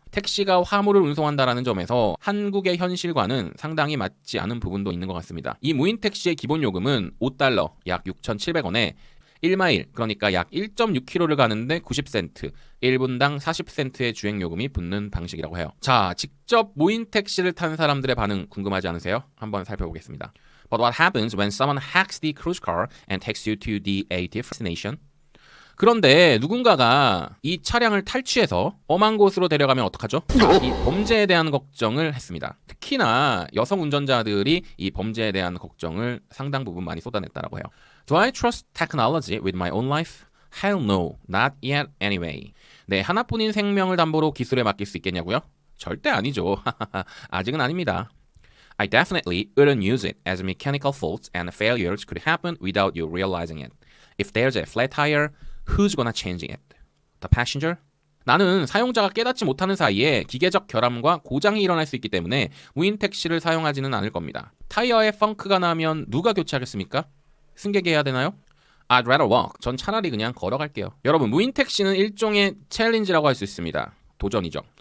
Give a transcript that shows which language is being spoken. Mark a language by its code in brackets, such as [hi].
[ko] 택시가 화물을 운송한다는 점에서 한국의 현실과는 상당히 맞지 않은 부분도 있는 것 같습니다. 이 무인 택시의 기본 요금은 $5, 약 6,700원에 1마일, 그러니까 약 1.6km를 가는데 90센트, 1분당 40센트의 주행요금이 붙는 방식이라고 해요. 자, 직접 무인 택시를 탄 사람들의 반응 궁금하지 않으세요? 한번 살펴보겠습니다. [en] But what happens when someone hacks the cruise car and takes you to the A destination? [ko] 그런데 누군가가 이 차량을 탈취해서 엄한 곳으로 데려가면 어떡하죠? 이 범죄에 대한 걱정을 했습니다. 특히나 여성 운전자들이 이 범죄에 대한 걱정을 상당 부분 많이 쏟아냈다라고 해요. [en] Do I trust technology with my own life? Hell no, not yet anyway. [ko] 네, 하나뿐인 생명을 담보로 기술에 맡길 수 있겠냐고요? 절대 아니죠. 아직은 아닙니다. [en] I definitely wouldn't use it as mechanical faults and failures could happen without you realizing it. If there's a flat tire, who's gonna change it? The passenger? [ko] 나는 사용자가 깨닫지 못하는 사이에 기계적 결함과 고장이 일어날 수 있기 때문에 무인 택시를 사용하지는 않을 겁니다. 타이어에 펑크가 나면 누가 교체하겠습니까? 승객이 해야 되나요? [en] I'd rather walk. [ko] 전 차라리 그냥 걸어갈게요. 여러분, 무인 택시는 일종의 챌린지라고 할 수 있습니다. 도전이죠.